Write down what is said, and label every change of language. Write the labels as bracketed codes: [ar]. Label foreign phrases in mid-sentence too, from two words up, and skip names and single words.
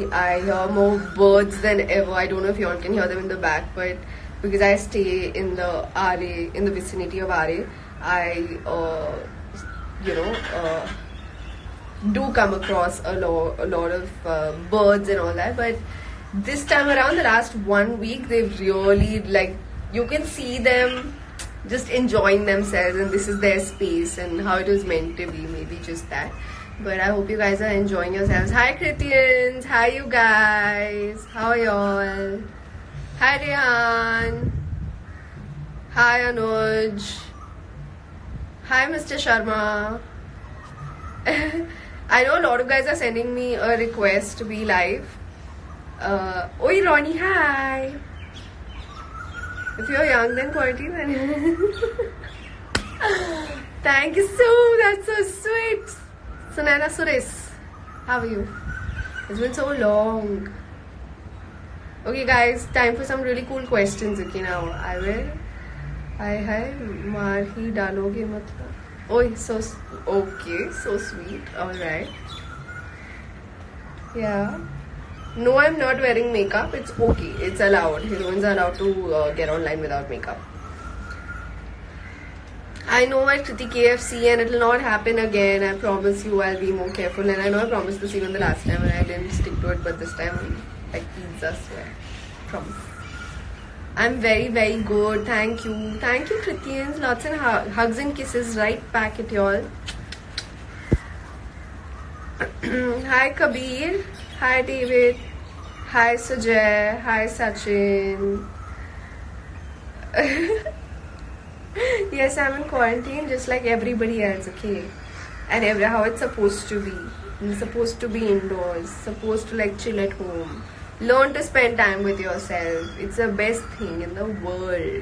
[en] I hear more birds than ever. I don't know if you all can hear them in the back, but because I stay in the RA, in the vicinity of RA, I do come across a lot of birds and all that. But this time around, the last 1 week, they've really, like, you can see them just enjoying themselves, and this is their space and how it was meant to be, maybe just that. But I hope you guys are enjoying yourselves. Hi Kritians, hi you guys, how are y'all? Hi Rehan, hi Anuj, hi Mr. Sharma. I know a lot of guys are sending me a request to be live. Oi Ronnie, hi. If you're young then quarantine then thank you that's so sweet. Sunana Suris, how are you? It's been so long. Okay guys, time for some really cool questions. Okay, now I will. [hi] Hi, मार ही डालोगे मतलब. [en] Oh, so okay, so sweet. All right. Yeah. No, I'm not wearing makeup. It's okay. It's allowed. Heroines are allowed to get online without makeup. I know at Kriti KFC and it'll not happen again. I promise you I'll be more careful. And I know I promised this even the last time and I didn't stick to it. But this time I'm like pizza swear. Promise. I'm very, very good. Thank you. Thank you, Kritians. Lots of hugs and kisses right back at y'all. Hi, Kabir. Hi, David. Hi, Sujay. Hi, Sachin. Yes, I'm in quarantine just like everybody else, okay? And how it's supposed to be. You're supposed to be indoors, supposed to like chill at home. Learn to spend time with yourself. It's the best thing in the world.